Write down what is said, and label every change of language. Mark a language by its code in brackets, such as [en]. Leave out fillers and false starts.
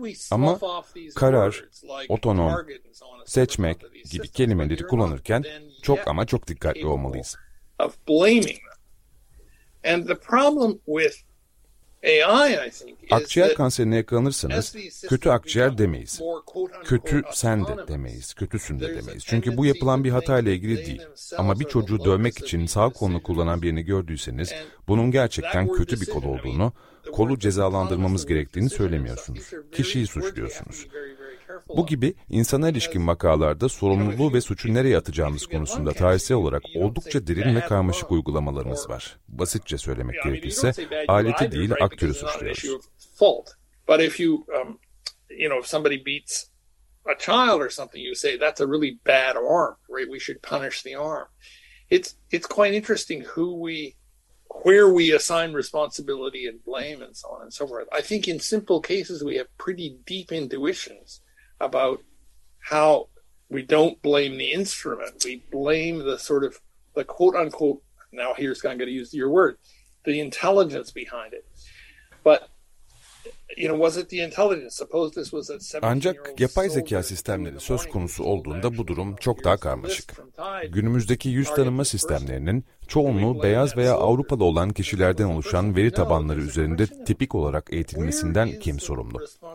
[tr] Ama karar, otonom, seçmek gibi kelimeleri kullanırken çok ama çok dikkatli olmalıyız. [en] Of blaming them. And the problem with AI, I think, is [tr] akciğer kanserine yakalanırsanız kötü akciğer demeyiz. Kötü sen de demeyiz. Kötüsün de demeyiz. Çünkü bu yapılan bir hatayla ilgili değil. Ama bir çocuğu dövmek için sağ kolunu kullanan birini gördüyseniz bunun gerçekten kötü bir kol olduğunu, kolu cezalandırmamız gerektiğini söylemiyorsunuz. Kişiyi suçluyorsunuz. Bu gibi insana ilişkin vakalarda sorumluluğu ve suçu nereye atacağımız konusunda tarihsel olarak oldukça derin ve karmaşık uygulamalarımız var. Basitçe söylemek gerekirse aleti değil aktörü suçluyoruz. [en] But if you if somebody beats a child or something you say that's a really bad arm, right? We should punish the arm. It's quite interesting where we assign responsibility and blame and so on and so forth. I think in simple cases we have pretty deep intuitions about how we don't blame the instrument, we blame the sort of the quote unquote, now here's kind of going to use your word, the intelligence behind it. But was it the intelligence? Suppose this was a 17-year-old. [tr] Ancak yapay zeka sistemleri söz konusu olduğunda bu durum çok daha karmaşık. Günümüzdeki yüz tanıma sistemlerinin çoğunluğu beyaz veya Avrupalı olan kişilerden oluşan veri tabanları üzerinde tipik olarak eğitilmesinden kim sorumlu?